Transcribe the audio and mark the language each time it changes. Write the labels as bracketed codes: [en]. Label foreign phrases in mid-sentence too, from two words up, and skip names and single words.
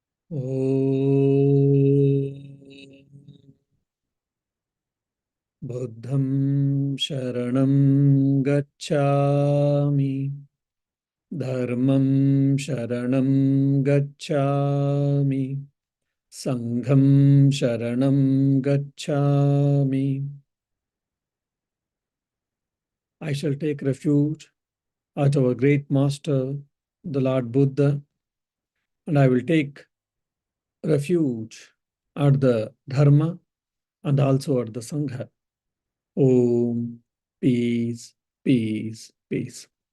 [sa] Om Buddham Sharanam Gacchami Dharmam Sharanam Gacchami Sangham Sharanam Gacchami. [en] I shall take refuge at our great master, the Lord Buddha, and I will take refuge at the Dharma and also at the Sangha. Om, peace, peace, peace.